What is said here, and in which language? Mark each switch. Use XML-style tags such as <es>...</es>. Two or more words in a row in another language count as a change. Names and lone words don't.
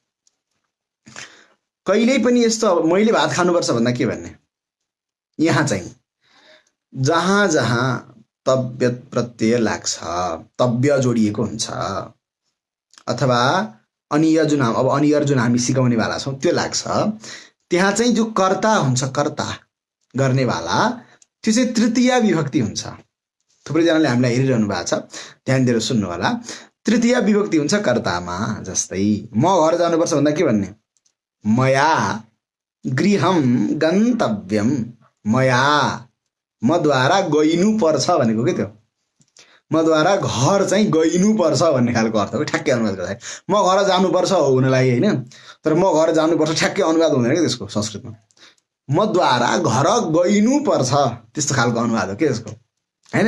<ne>कहिल्यै पनि यस्तो अब मैले भात खानुपर्छ भन्दा के भन्ने, यहाँ चाहिँ जहाँ जहाँ तव्यत प्रत्यय लाग्छ, तव्य जोडिएको हुन्छ अथवा अनिय जुन अब अनियर जुन हामी सिकाउनेवाला छौँ त्यो लाग्छ, त्यहाँ चाहिँ जो कर्ता हुन्छ, कर्ता गर्नेवाला, त्यो चाहिँ तृतीया विभक्ति हुन्छ। थुप्रैजनाले हामीलाई हेरिरहनु भएको छ, ध्यान दिएर सुन्नु होला। तृतीया विभक्ति हुन्छ कर्तामा। जस्तै म घर जानुपर्छ भन्दा के भन्ने,</ne> <sa>मया गृहं गन्तव्यम,</sa> <ne>मया मद्वारा गइनुपर्छ भनेको के त्यो, मद्वारा घर चाहिँ गइनुपर्छ भन्ने खालको अर्थ हो। ठ्याक्कै अनुवाद गर्दा म घर जानुपर्छ हो हुनलाई होइन, तर म घर जानुपर्छ ठ्याक्कै अनुवाद हुँदैन क्या त्यसको संस्कृतमा। मद्वारा घर गइनुपर्छ त्यस्तो खालको अनुवाद हो के त्यसको होइन।</ne>